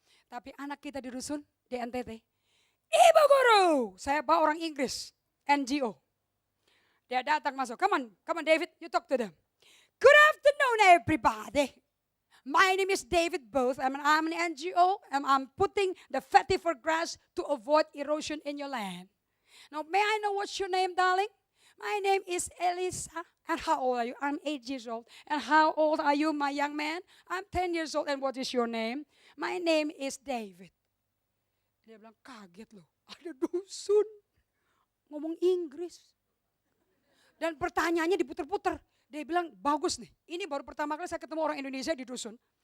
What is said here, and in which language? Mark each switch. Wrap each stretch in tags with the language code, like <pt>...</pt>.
<id>Tapi anak kita di dusun, di NTT, Ibu guru, saya bawa orang Inggris, NGO. Dia datang masuk,</id> <en>come on David, you talk to them. Good afternoon everybody. My name is David Booth, I'm an NGO, and I'm putting the vetiver grass to avoid erosion in your land. Now may I know what's your name, darling? My name is Elisa, and how old are you? I'm 8 years old. And how old are you, my young man? I'm 10 years old, and what is your name? My name is David.</en> <id>Dia bilang kaget loh, ada dusun ngomong Inggris. Dan pertanyaannya diputer-puter. Dia bilang bagus nih, ini baru pertama kali saya ketemu orang Indonesia di dusun.</id>